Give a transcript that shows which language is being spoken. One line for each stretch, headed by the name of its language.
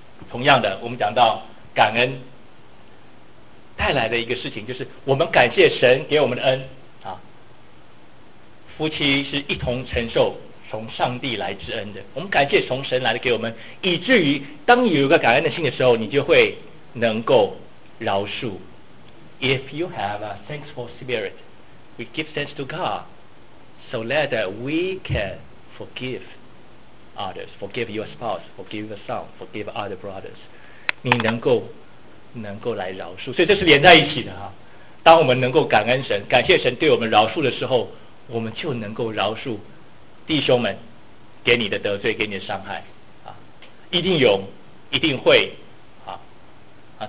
Chinese: 同样的，我们讲到感恩带来的一个事情，就是我们感谢神给我们的恩啊。夫妻是一同承受从上帝来之恩的，我们感谢从神来的给我们，以至于当你有一个感恩的心的时候，你就会能够饶恕。
English: If you have a thankful spirit, we give thanks to God so that we canForgive others, forgive your spouse, forgive your son, forgive other brothers.
Chinese: 你能够来饶恕，所以这是连在一起的啊。当我们能够感恩神，感谢神对我们饶恕的时候，我们就能够饶恕弟兄们给你的得罪、给你的伤害啊，一定有，一定会啊。